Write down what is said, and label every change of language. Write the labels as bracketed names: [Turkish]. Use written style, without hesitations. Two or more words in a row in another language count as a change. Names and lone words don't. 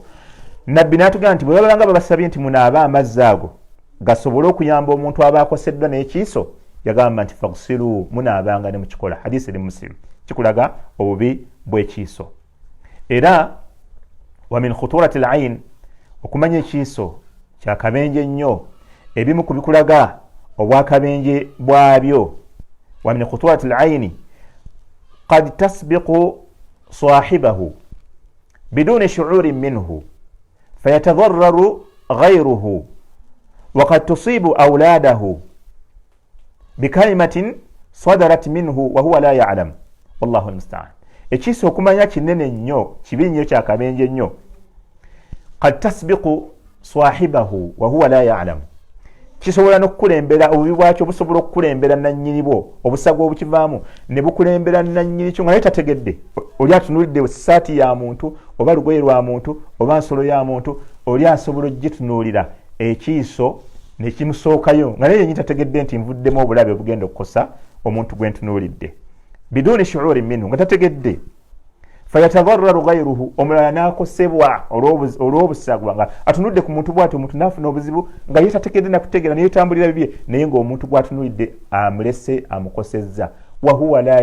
[Ganda] nabbi n'atugamba nti bwe babanga babasabye nti munaabe amazzi ago gasobole okuyamba omuntu aba akoseddwa n'ekiiso, yagamba nti faghsilu, munaabanga ne mukikola. hadisi eri Muslim, kikulaga obubi bw'ekiiso. era [Arabic] ومن خطورة العين, [Ganda] okumanya ekiiso kyakabenje nnyo. ebimu ku bikulaga obwakabenje bwabyo. [Arabic] ومن خطورة العين قد تسبق صاحبها بدون شعور منه فيتضرر غيره وقد تصيب أولاده بكلمة صدرت منه وهو لا يعلم والله المستعان. [Ganda] ekiiso okumanya kinene nnyo, kibi nnyo, kyakabenje nnyo. [Arabic] قد تسبق صاحبها وهو لا يعلم, [Ganda] kisobola n'okukulembera, obubi bwakyo busobola okukulembera nannyini bwo, obusago obukivaamu ne bukulembera nannyini kyo nga naye tategedde. oli atunulidde saati ya muntu oba lugoye lwa muntu oba nsolo ya muntu oli asobola ogitunuulira ekiiso ne kimusookayo nga naye yennyini tategedde nti nvuddemu obulabe obugenda okukosa omuntu gwe ntunuulidde [Arabic] بدون شعور منه [Ganda] nga tategedde [Arabic] فيتضرر غيره [Ganda] omulala n'akosebwa olw'obusagwa nga atunudde ku muntu bw'ati omuntu n'afuna obuzibu nga ye tategedde nakutegeera naye tambulira bibye naye ng'omuntu gw'atunulidde amulese amukosezza [Arabic] وهو لا